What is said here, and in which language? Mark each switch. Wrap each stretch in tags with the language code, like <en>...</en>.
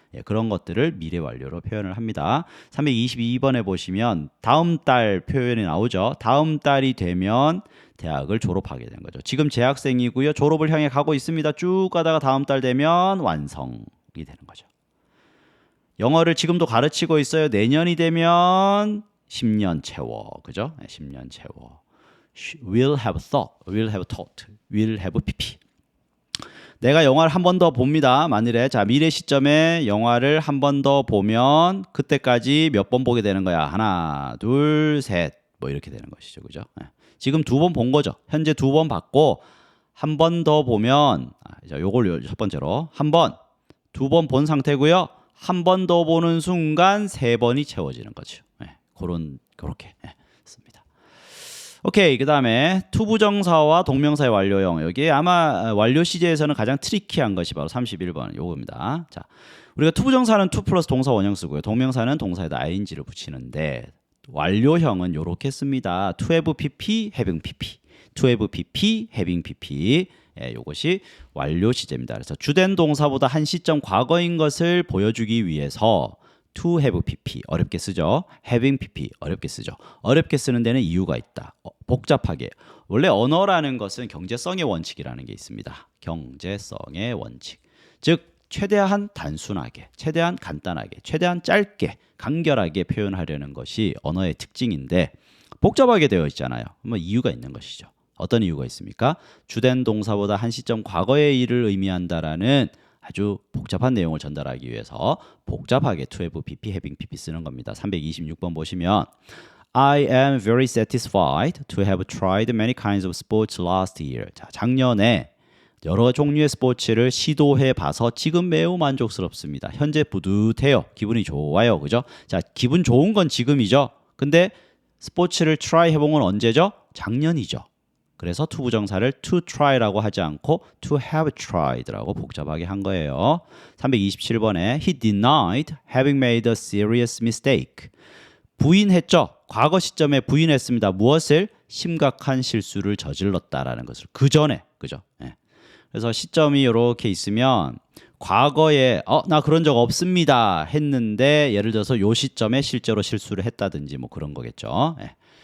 <ko>그런 것들을 미래 완료로 표현을 합니다. 322번에 보시면 다음 달 표현이 나오죠. 다음 달이 되면 대학을 졸업하게 된 거죠. 지금 재학생이고요. 졸업을 향해 가고 있습니다. 쭉 가다가 다음 달 되면 완성이 되는 거죠. 영어를 지금도 가르치고 있어요. 내년이 되면 10년 채워. 그죠? 10년 채워.</ko> <en>will have thought, will have taught, will have pp.</en> <ko>내가 영화를 한 번 더 봅니다. 만일에 미래 시점에 영화를 한 번 더 보면 그때까지 몇 번 보게 되는 거야. 하나, 둘, 셋. 뭐 이렇게 되는 것이죠. 그죠? 지금 2번 본 거죠. 현재 2번 봤고 한 번 더 보면 요걸 첫 번째로 한 번, 2번 본 상태고요. 한 번 더 보는 순간 3번이 채워지는 거죠. 그렇게 씁니다. 오케이, 그 다음에 투부정사와 동명사의 완료형. 여기 아마 완료 시제에서는 가장 트리키한 것이 바로 31번 요겁니다. 자, 우리가 투부정사는 to 플러스 동사 원형 쓰고요. 동명사는 동사에다 ing를 붙이는데 완료형은 요렇게 씁니다.</ko> <en>to have pp, having pp. to have pp, having pp.</en> <ko>요것이 완료 시제입니다. 그래서 주된 동사보다 한 시점 과거인 것을 보여주기 위해서</ko> <en>to have pp</en> <ko>어렵게 쓰죠. having pp 어렵게 쓰죠. 어렵게 쓰는 데는 이유가 있다. 복잡하게. 원래 언어라는 것은 경제성의 원칙이라는 게 있습니다. 경제성의 원칙. 즉 최대한 단순하게, 최대한 간단하게, 최대한 짧게, 간결하게 표현하려는 것이 언어의 특징인데 복잡하게 되어 있잖아요. 뭐 이유가 있는 것이죠. 어떤 이유가 있습니까? 주된 동사보다 한 시점 과거의 일을 의미한다라는 아주 복잡한 내용을 전달하기 위해서 복잡하게 to have pp, having pp 쓰는 겁니다. 326번 보시면</ko> <en>I am very satisfied to have tried many kinds of sports last year.</en> <ko>자, 작년에 여러 종류의 스포츠를 시도해 봐서 지금 매우 만족스럽습니다. 현재 뿌듯해요. 기분이 좋아요. 그죠? 자, 기분 좋은 건 지금이죠. 근데 스포츠를 try 해본 건 언제죠? 작년이죠. 그래서 to 부정사를 to try라고 하지 않고 to have tried라고 복잡하게 한 거예요. 327번에</ko> <en>he denied having made a serious mistake.</en> <ko>부인했죠. 과거 시점에 부인했습니다. 무엇을? 심각한 실수를 저질렀다라는 것을. 그 전에. 그죠? 네. 그래서 시점이 이렇게 있으면 과거에 나 그런 적 없습니다 했는데 예를 들어서 요 시점에 실제로 실수를 했다든지 뭐 그런 거겠죠. 네.</ko>